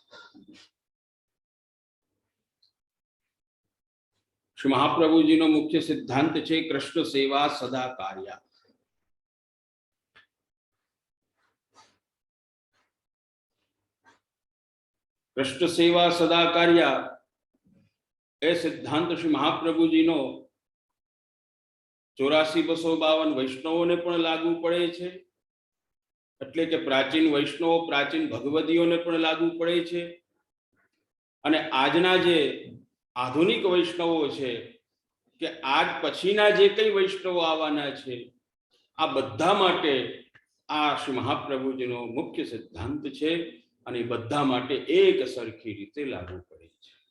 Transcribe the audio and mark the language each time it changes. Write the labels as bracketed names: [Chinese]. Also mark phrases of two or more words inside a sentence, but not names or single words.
[Gujarati] શ્રી મહાપ્રભુ જી નો મુખ્ય સિદ્ધાંત છે [Sanskrit] कृष्ण सेवा सदा कार्या। कृष्ण सेवा सदा कार्या [Gujarati] એ સિદ્ધાંત શ્રી મહાપ્રભુજીનો 84,252 વૈષ્ણવોને પણ લાગુ પડે છે, એટલે કે પ્રાચીન વૈષ્ણવો, પ્રાચીન ભગવદીઓને પણ લાગુ પડે છે, અને આજના જે આધુનિક વૈષ્ણવો છે કે આજ પછીના જે કઈ વૈષ્ણવો આવવાના છે, આ બધા માટે આ શ્રી મહાપ્રભુજીનો મુખ્ય સિદ્ધાંત છે, અને બધા માટે એક સરખી રીતે લાગુ પડે છે.